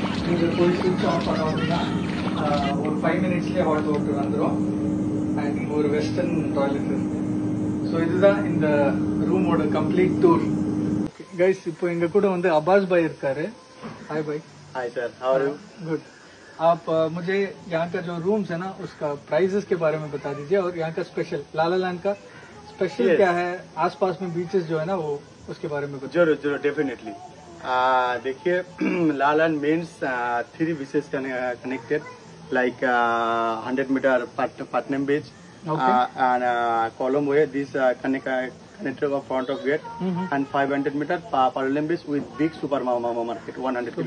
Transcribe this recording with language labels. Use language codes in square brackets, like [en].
[ta] இங்க போய் சுவிட்ச் ஆஃப் பண்ணோம் அப்படின்னா ஒரு 5 மினிட்ஸ்லயே ஹாட் வாட்டர் வந்துடும். அண்ட் இங்க ஒரு வெஸ்டர்ன் டாய்லெட் இருக்கு. ஸோ இதுதான் இந்த ரூமோட கம்ப்ளீட் டூர். கைஸ், இப்போ எங்க கூட வந்து அப்பாஸ் பாய் இருக்காரு. [hi] हाय भाई। [en] Hi sir, how are you? Good. [hi] आप मुझे यहाँ का जो रूम्स है ना उसका प्राइसेस के बारे में बता दीजिए, और यहाँ का स्पेशल लाला लैंड का स्पेशल क्या है, आसपास में बीचेस जो है ना वो उसके बारे में बताइए। जरूर जरूर, डेफिनेटली। [en] देखिए, lala land means 3 beaches connected, like 100 metre Patnam beach, and Colombo way. This connected of front of gate, and 500 meter Parallel beach with big supermarket, 100 kilometers.